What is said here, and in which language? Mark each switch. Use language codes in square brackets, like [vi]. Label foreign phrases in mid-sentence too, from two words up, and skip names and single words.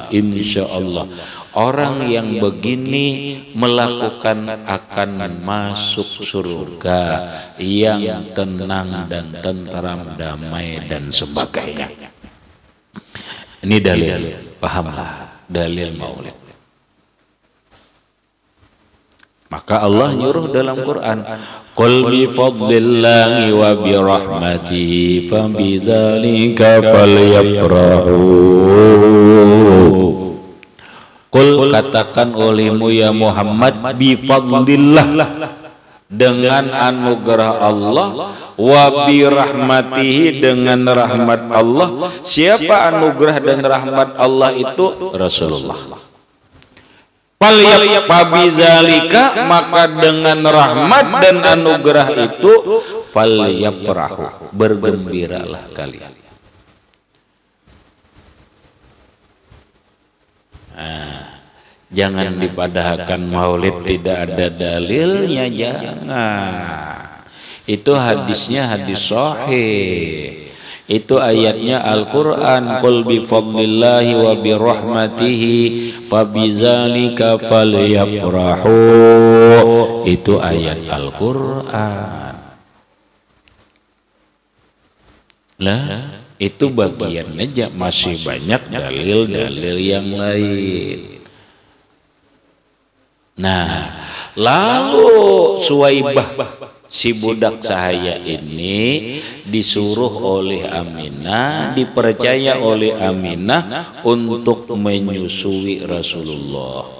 [id] Insyaallah orang yang begini melakukan akan masuk surga yang tenang dan tentram, damai dan sebagainya. Ini dalil, pahamlah dalil maulid. Maka Allah nyuruh dalam Quran, [ar] قل بفضل الله وبرحمته فبذلك فليفرحوا. [id] Qul, katakan olehmu ya Muhammad, [ar] بفضل الله, [id] dengan anugerah Allah, [ar] وبرحمته, [id] dengan rahmat Allah. Siapa anugerah dan rahmat Allah itu? Rasulullah. Falyafrahu, maka dengan rahmat dan anugerah itu falyafrahu, bergembiralah kalian. Jangan dipadahkan maulid tidak ada dalilnya, jangan. Itu hadisnya hadis sahih. Itu ayatnya Al-Quran, [ar] قل بفضل الله وبرحمته فبذلك فليفرحوا. [id] Itu ayat Al-Quran. Lah, itu bagian aja, masih banyak dalil-dalil yang lain. Nah, lalu Suwaibah, si budak sahaya ini disuruh oleh Aminah, dipercaya oleh Aminah untuk menyusui Rasulullah.